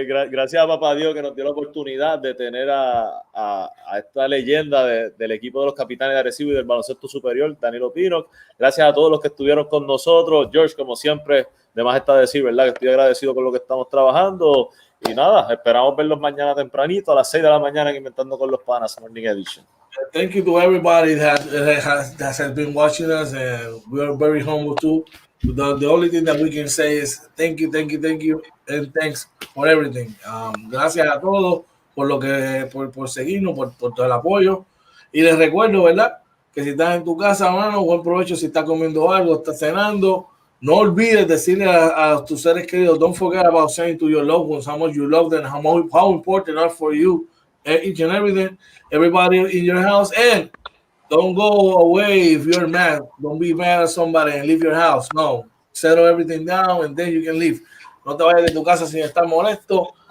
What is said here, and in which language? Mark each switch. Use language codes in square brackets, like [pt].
[es] Gracias a Papá Dios que nos dio la oportunidad de tener a esta leyenda del equipo de los capitanes de Arecibo y del baloncesto superior, Danilo Pinnock. Gracias a todos los que estuvieron con nosotros. George, como siempre, de más está decir, ¿verdad? Que estoy agradecido con lo que estamos trabajando. Y nada, esperamos verlos mañana tempranito a las 6 de la mañana en Inventando con los Panas, Morning Edition. [en] Thank you to everybody that has been watching us, and we are very humble too. The only thing that we can say is thank you, and thanks for everything. [es] Gracias a todos por seguirnos, por todo el apoyo. Y les recuerdo, ¿verdad? Que si estás en tu casa, mano, buen provecho. Si estás comiendo algo, estás cenando, no olvides decirle a tus seres queridos, [en] don't forget about saying to your loved ones how much you love them, how important they are for you, each and everything. Everybody in your house, and don't go away if you're mad. Don't be mad at somebody and leave your house. No, settle everything down and then you can leave. [es] No te vayas de tu casa sin estar molesto.